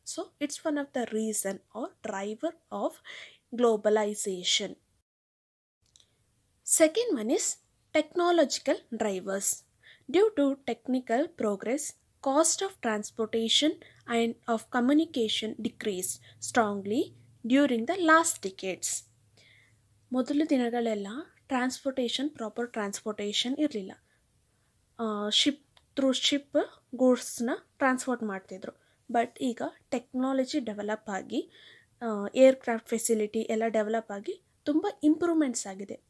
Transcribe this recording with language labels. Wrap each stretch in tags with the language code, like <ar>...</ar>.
<en>So it's one of the reason are driver of globalisation. Second one is technological drivers. Due to technical progress, cost of transportation and of communication decreased strongly during the last decades.</en> <kn>ಮೊದಲ ದಿನಗಳೆಲ್ಲ proper transportation ಇರಲಿಲ್ಲ. Ship ಗೂಡ್ಸ್ನ transport ಮಾಡ್ತಿದ್ರು. But ಈಗ technology develop ಆಗಿ, aircraft facility ಎಲ್ಲ develop ಆಗಿ ತುಂಬ improvements ಆಗಿದೆ.</kn>